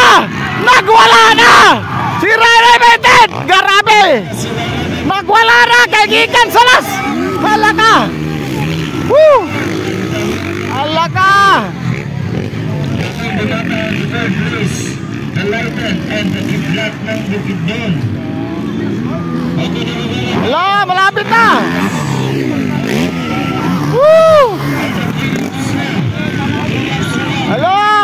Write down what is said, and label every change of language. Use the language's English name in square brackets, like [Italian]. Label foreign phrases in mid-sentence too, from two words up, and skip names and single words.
[Cebuano] Nagwala na! Si Ray Betet! Grabe! Nagwala na kay gikan sa las! Hala ka! Woo! Hala ka! [Filipino] Hala! Malapit na! Woo! Hala!